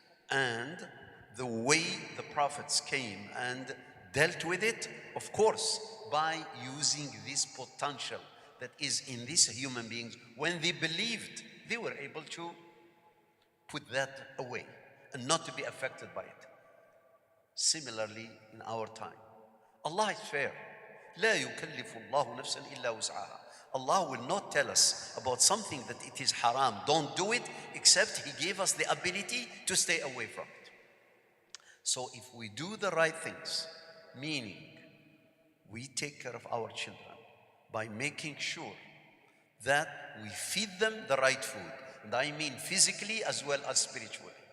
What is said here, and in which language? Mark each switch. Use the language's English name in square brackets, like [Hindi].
[English] And the way the prophets came and dealt with it, of course, by using this potential that is in these human beings. When they believed, they were able to put that away and not to be affected by it. Similarly, in our time, Allah is fair. [Arabic] لا يكلف الله نفسا إلا وسعها. [English] Allah will not tell us about something that it is haram. Don't do it, except He gave us the ability to stay away from it. So if we do the right things, meaning we take care of our children by making sure that we feed them the right food, and I mean physically as well as spiritually.